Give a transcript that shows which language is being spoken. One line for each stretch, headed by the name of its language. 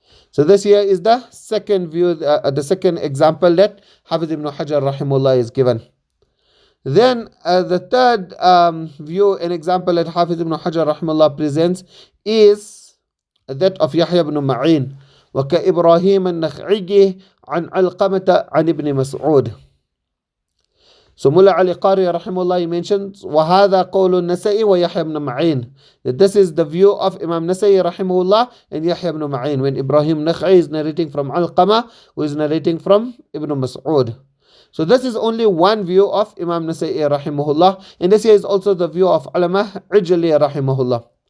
English: So this here is the second view, the second example that Hafiz ibn Hajar rahimullah is given. Then the third view and example that Hafiz ibn Hajar rahimullah presents is that of Yahya ibn Ma'in.
Arabic: وكإبراهيم النخعي عن علقمة عن ابن مسعود.
English: So Mullah Ali Qari rahimullah, he mentions
Arabic: وهذا قول النسائي ويحيى بن معين,
English: that this is the view of Imam Nasai rahimahullah and Yahya ibn Ma'in, when Ibrahim Nakhai is narrating from Alqama, who is narrating from Ibn Mas'ud. So this is only one view of Imam Nasai rahimahullah, and this here is also the view of Ulama Ijli rahimahullah.